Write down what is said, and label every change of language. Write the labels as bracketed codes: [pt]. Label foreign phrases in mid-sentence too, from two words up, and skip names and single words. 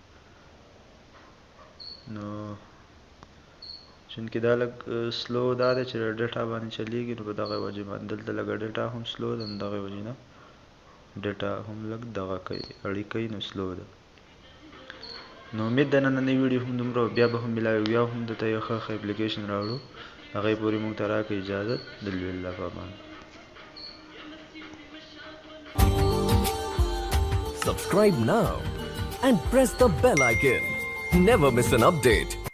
[ps] نو چونکې دا لږ سلو دا دی چې ډیټا باندې چلیږي، نو په دغه وجې باندې دلته لږه ډیټا هم سلو ده، نو دغې وجې نه ډیټا هم لږ دغه کوي، اړې کوي، نو سلو ده. نو امید ده نننۍ ویډیو هم دومره، بیا به هم میلاوي، بیا هم درته یو ښه اپلیکیشن راوړو. هغې پورې موږ ته راکړئ اجازت. د لوی الله په امان. [en] Subscribe now and press the bell icon. Never miss an update.